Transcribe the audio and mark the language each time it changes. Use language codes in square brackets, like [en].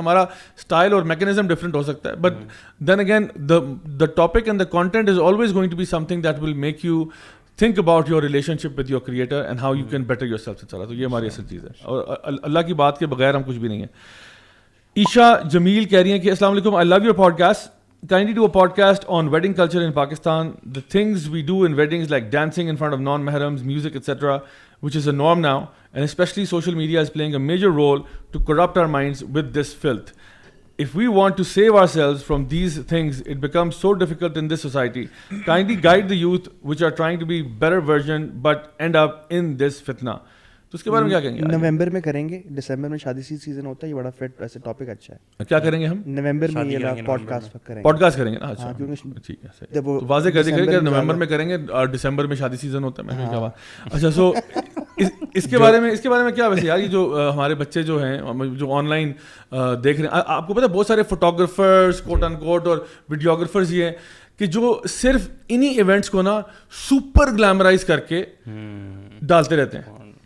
[ur] ہمارا اسٹائل اور mechanism different ہو سکتا ہے, [en] But then again the topic and the content is always going to be something that will make you think about your relationship with your creator and how you can better yourself. [ur] تو یہ ہماری اصل چیز ہے, اور اللہ کی بات کے بغیر ہم کچھ بھی نہیں ہیں. عیشا جمیل کہہ رہی ہیں کہ السلام علیکم, [en] I love your podcast. Kindly do a podcast on wedding culture in Pakistan. The things we do in weddings like dancing in front of non-mahrams, music, etc., which is a norm now, and especially social media is playing a major role to corrupt our minds with this filth. If we want to save ourselves from these things, it becomes so difficult in this society. Kindly guide the youth which are trying to be better version but end up in this fitna. [ur] تو اس کے بارے میں کیا کہیں گے؟ نومبر میں کریں گے, دسمبر میں شادی سیزن ہوتا ہے, یہ بڑا فٹ ایسے ٹاپک اچھا ہے. کیا کریں گے ہم؟ نومبر میں یہ پوڈ کاسٹ کریں گے. پوڈ کاسٹ کریں گے نا, اچھا ٹھیک ہے, واضح کر دیں کہ نومبر میں کریں گے اور دسمبر میں شادی سیزن ہوتا ہے. میں نے کہا اچھا, سو اس کے بارے میں کیا ویسے یار, یہ جو ہمارے بچے جو ہیں جو آن لائن دیکھ رہے ہیں, آپ کو پتہ ہے بہت سارے فوٹوگرافرز کوٹ ان کوٹ اور ویڈیوگرافرز یہ ہیں کہ جو صرف انہی ایونٹس کو نا سپر گلیمرائز کر کے ڈالتے رہتے ہیں.